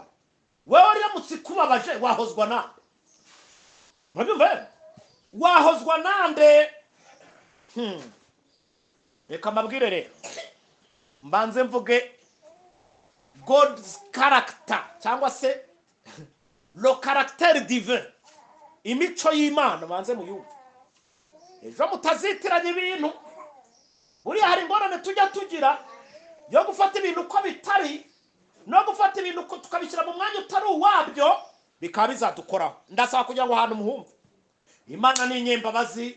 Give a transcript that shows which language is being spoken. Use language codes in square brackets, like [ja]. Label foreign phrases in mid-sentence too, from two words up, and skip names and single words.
[rw] Wewe uramutse kubabaje wahozwa nande? Murabyumva? Wahozwa nande? Reka mabwire rero, mbanze mvuge [en] God's character [rw] cyangwa se [fr] le caractère divin, [rw] imico y'Imana. Mbanze muyumve, ejo mutazitiranya ibintu. Buriya hari ingorane tujya tugira yo gufata ibintu uko bitari, no gufata ibintu tukabishyira mu mwanya utari uwabyo, bikaba bizadukoraho. Ndasaba kugira ngo ahantu muhumve, Imana ni inyembabazi.